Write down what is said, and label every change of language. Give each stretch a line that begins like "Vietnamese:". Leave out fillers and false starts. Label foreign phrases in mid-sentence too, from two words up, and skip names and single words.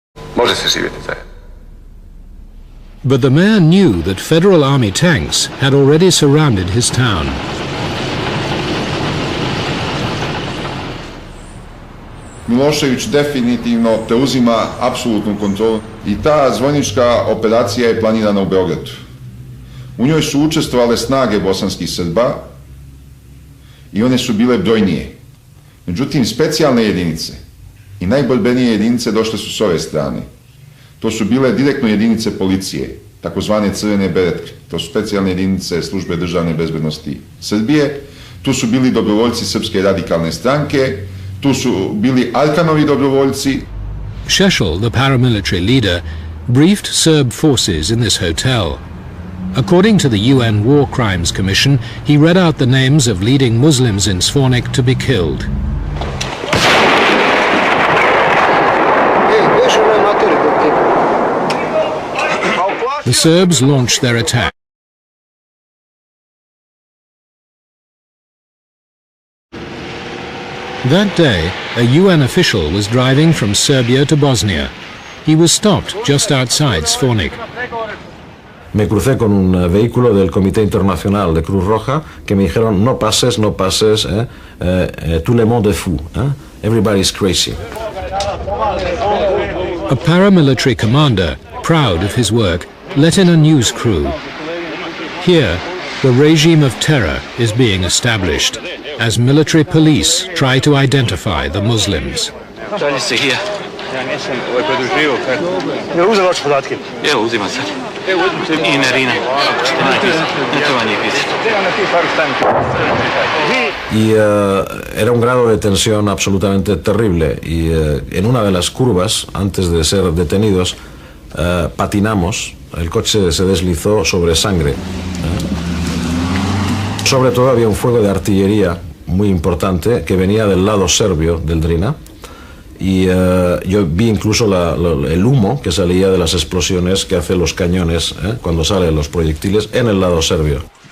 Bosnian: Može se živjeti zajedno.
English: But the mayor knew that Federal Army tanks had already surrounded his town.
Serbian: Milošević definitivno preuzima apsolutnu kontrolu i ta zvornička operacija je planirana u Beogradu. U njoj su učestvovale snage bosanskih Srba i one su bile brojnije. Međutim, specijalne jedinice i najborbenije jedinice došle su s ove strane. To su bile direktno jedinice policije, takozvane crvene beretke. To su specijalne jedinice službe državne bezbednosti Srbije. Tu su bili dobrovoljci Srpske radikalne stranke. Tu su bili Arkanovi dobrovoljci. Šešel,
English: the paramilitary leader, briefed Serb forces in this hotel. According to the UN War Crimes Commission, he read out the names of leading Muslims in Zvornik to be killed. The Serbs launched their attack. That day, a UN official was driving from Serbia to Bosnia. He was stopped just outside Zvornik.
Spanish: Me crucé con un vehículo del Comité Internacional de Cruz Roja que me dijeron no pases,
French: tout le monde est fou,
English: everybody's crazy. A paramilitary commander, proud of his work, let in a news crew. Here, the regime of terror is being established as military police try to identify the Muslims.
Bosnian: Ja nisam podruživao kartu. Je li uzela vaše podatke? Evo, uzimam sad. I Nerina.
Spanish: Y era un grado de tensión absolutamente terrible y en una de las curvas, antes de ser detenidos, patinamos, el coche se deslizó sobre sangre. Sobre todo había un fuego de artillería muy importante que venía del lado serbio del Drina. Y yo vi incluso el humo que salía de las explosiones que hacen los cañones cuando salen los proyectiles en el lado serbio.